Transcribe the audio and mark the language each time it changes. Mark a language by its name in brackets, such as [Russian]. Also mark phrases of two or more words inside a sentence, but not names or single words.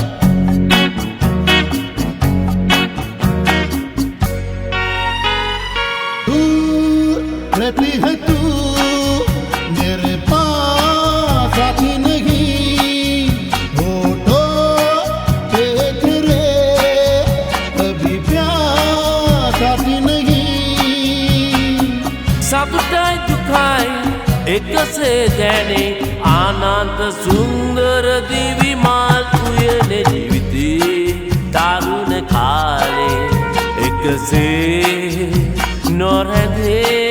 [Hindi] दूर रहती है तू मेरे पास आती नहीं होठों पे तेरे कभी प्यास आती नहीं [Sinhala] සතුටයි දුකයි එකසේ දැනේ ආනන්ත සුන්දර දිවි මාල් උයන ජීවිතේ තරුණ කාලේ එකසේ නොරැඳේ